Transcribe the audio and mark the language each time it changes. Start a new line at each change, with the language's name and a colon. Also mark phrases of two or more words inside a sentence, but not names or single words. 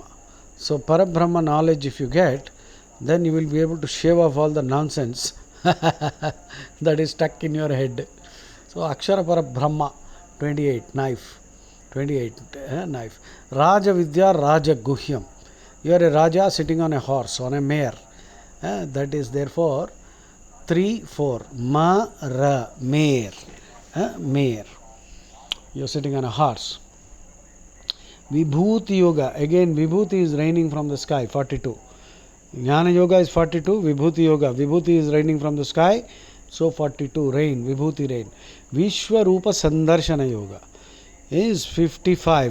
English: So Parabrahma knowledge if you get, then you will be able to shave off all the nonsense that is stuck in your head. So Akshara Parabrahma 28 knife. 28 knife. Raja Vidya Raja Guhyam. You are a Raja sitting on a horse, on a mare. That is therefore 3, 4. Ma ra mare. Mare. You are sitting on a horse. Vibhuti Yoga. Again, Vibhuti is raining from the sky, 42. Jnana Yoga is 42. Vibhuti Yoga. Vibhuti is raining from the sky. So 42. Rain. Vibhuti rain. Vishwarupa Sandarshana Yoga is 55.